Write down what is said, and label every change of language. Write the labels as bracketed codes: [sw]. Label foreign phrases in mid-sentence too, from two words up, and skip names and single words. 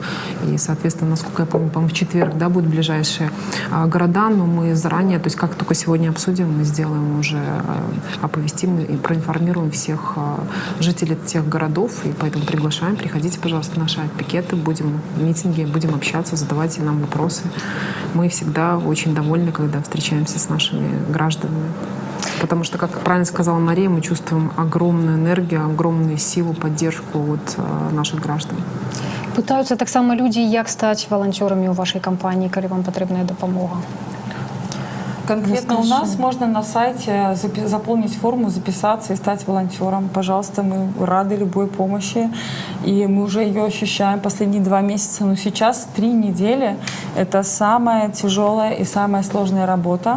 [ru] И, соответственно, насколько я помню, в четверг, да, будут ближайшие города, но мы заранее, то есть как только сегодня обсудим, мы сделаем уже, оповестим и проинформируем всех жителей тех городов, и поэтому приглашаем, приходите, пожалуйста, на наши пикеты, будем в митинге, будем общаться, задавайте нам вопросы. Мы всегда очень довольны, когда встречаемся с нашими гражданами. Потому что, как правильно сказала Мария, мы чувствуем огромную энергию, огромную силу, поддержку от наших граждан. [be] Пытаюцца таксама людзі, як стаць валанцёрамі ў вашай кампаніі, калі вам патрэбная дапамога. [ru] Конкретно у нас можно на сайте заполнить форму, записаться и стать волонтером. Пожалуйста, мы рады любой помощи. И мы уже ее ощущаем последние 2 месяца. Но сейчас 3 недели — это самая тяжелая и самая сложная работа.